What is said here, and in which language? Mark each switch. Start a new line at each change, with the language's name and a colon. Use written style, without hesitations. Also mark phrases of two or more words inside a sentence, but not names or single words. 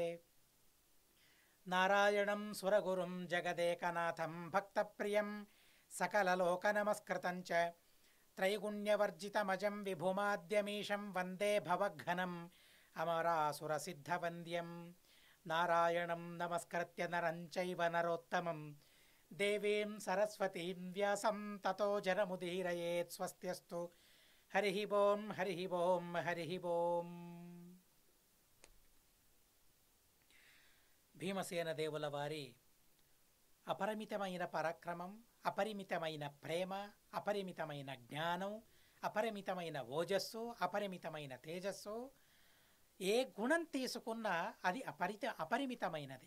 Sanskrit: नारायणं सुरगुरुं जगदेकनाथं भक्तप्रियं सकललोकनमस्कृतं च त्रैगुण्यवर्जितमजं विभुमाद्यमीशं वन्दे भवघ्नम् अमरासुरसिद्धवन्द्यं। नारायणं नमस्कृत्य नरं चैव नरोत्तमं देवीं सरस्वतीं व्यासं ततो जनमुदीरयेत्। स्वस्त्यस्तु। हरिः ओं हरिः ओं हरिः ओं।
Telugu: భీమసేన దేవుల వారి అపరిమితమైన పరాక్రమం, అపరిమితమైన ప్రేమ, అపరిమితమైన జ్ఞానం, అపరిమితమైన ఓజస్సు, అపరిమితమైన తేజస్సు, ఏ గుణం తీసుకున్నా అది అపరిమితమైనది.